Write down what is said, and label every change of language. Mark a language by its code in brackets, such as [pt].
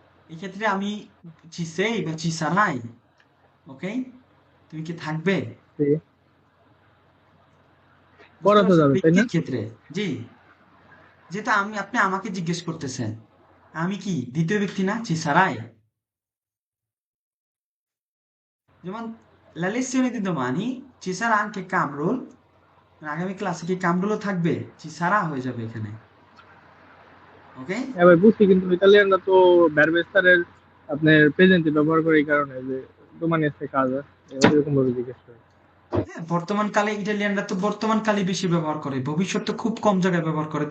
[bn] এক্ষেত্রে আমি [it] ci sei [bn] বা [it] ci sarai [bn] ওকে তুমি কি থাকবে জি বুঝতে করা তো পারছেন? যাবে, তাই না? ব্যক্তির ক্ষেত্রে। জি, যেটা আপনি আমাকে জিজ্ঞেস করতেছেন, আমি কি দ্বিতীয় ব্যক্তি না? [it] ci sarai। [bn] যেমন [it] la lezione di domani ci sarà anche Kamrul, [bn] আগামী ক্লাসে কি কামরুলও থাকবে? [it] ci sarà [bn] হয়ে যাবে এখানে। ওকে? হ্যাঁ ভাই বুঝছি, কিন্তু ইতালিয়ানরা তো ভার্বেস্টারের আপনার প্রেজেন্টে ব্যবহার করে এই কারণে যে দোমানি আছে কাজ, এরকম ভাবে জিজ্ঞেস করে। হ্যাঁ, বর্তমান কালে ইটালিয়ানরা তো বর্তমান কালে বেশি ব্যবহার করে, ভবিষ্যতে খুব কম জায়গায় ব্যবহার করে।